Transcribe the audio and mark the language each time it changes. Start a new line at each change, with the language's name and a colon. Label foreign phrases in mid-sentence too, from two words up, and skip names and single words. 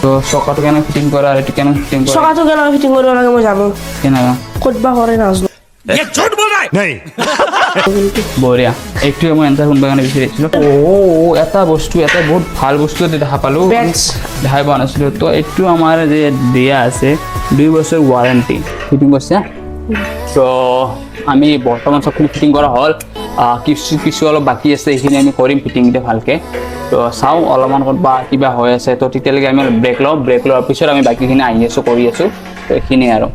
Assamese: চকাটো কেনে ফিটিং কৰা আৰু এইটো কেনে ফিটিং কৰা চকাটো কেনেকৈ ফিটিং কৰিব লাগে মই জানো কেনেকুৱা ক'ত বা কৰে নাজানো
Hindi: ये झूठ बोल रहा है नहीं
Assamese: বঢ়িয়া এইটোৱে মই এনচাৰ শুনিবৰ কাৰণে বিচাৰিছিলোঁ এটা বস্তু এটা বহুত ভাল বস্তু দেখা পালোঁ
English: Bats.
Assamese: দেখাই পোৱা নাছিলোঁ তো এইটো আমাৰ যে দিয়া আছে 2 বছৰ ৱাৰেণ্টি ফিটিং কৰিছে তো আমি বৰ্তমান চবখিনি ফিটিং কৰা হ'ল কিছু অলপ বাকী আছে এইখিনি আমি কৰিম ফিটিংটো ভালকৈ তো চাওঁ অলপমান ক'ৰবাত কিবা হৈ আছে তো তেতিয়ালৈকে আমি অলপ ব্ৰেক লোৱাৰ পিছত আমি বাকীখিনি আহি আছোঁ কৰি আছোঁ তো এইখিনিয়ে আৰু